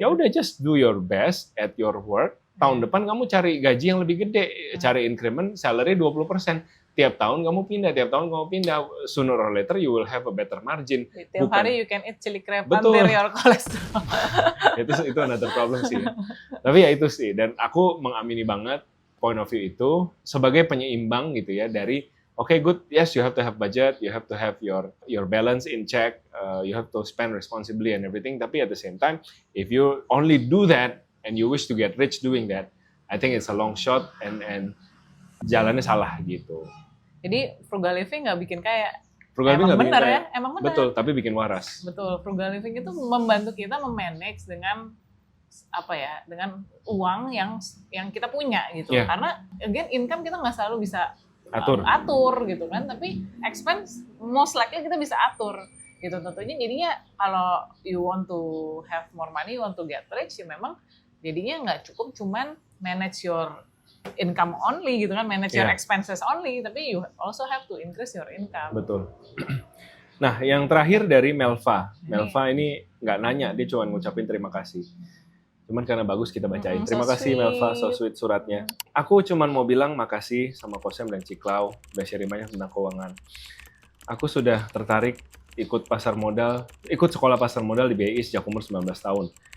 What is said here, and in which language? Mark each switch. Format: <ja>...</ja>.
<id>Ya udah</id> <en>just do your best at your work.</en> <id>Tahun depan kamu cari gaji yang lebih gede, cari increment salary 20%. Tiap tahun kamu pindah.</id> <en>Sooner or later you will have a better margin.</en> <id>Tiap hari</id> <en>you can eat chili crab until your cholesterol.</en> <id>itu</id> <en>another problem</en> <id>sih. Tapi ya itu sih, dan aku mengamini banget</id> <en>point of view</en> <id>itu sebagai penyeimbang gitu ya dari</id> <en>okay, good. Yes, you have to have budget. You have to have your balance in check. You have to spend responsibly and everything.</en> <id>Tapi</id> <en>at the same time, if you only do that and you wish to get rich doing that, I think it's a long shot and</en> <id>jalannya salah gitu. Jadi frugal living nggak bikin kaya. Frugal living nggak bikin kaya. Emang benar. Betul, tapi bikin waras. Betul. Frugal living itu membantu kita memanage dengan apa ya, dengan uang yang kita punya gitu.</id> <en>Yeah.</en> <id>Karena</id> <en>again</en> <id>income kita nggak selalu bisa atur gitu kan, tapi</id> <en>expense most likely</en> <id>kita bisa atur gitu. Tentunya jadinya kalau</id> <en>you want to have more money, you want to get rich,</en> <id>ya memang jadinya nggak cukup</id> <en>cuman manage your income only gitu kan, manage your expenses only, tapi you also have to increase your income.</en> <id>Betul. Nah, yang terakhir dari Melva. Melva ini nggak nanya, dia cuma ngucapin terima kasih. Cuman karena bagus kita bacain. Terima kasih Melva,</id> <en>so sweet</en> <id>suratnya. Aku cuman mau bilang makasih sama Kosem dan Ciklau udah sharing banyak tentang keuangan. Aku sudah tertarik ikut sekolah pasar modal di BI sejak umur 19 tahun.</id>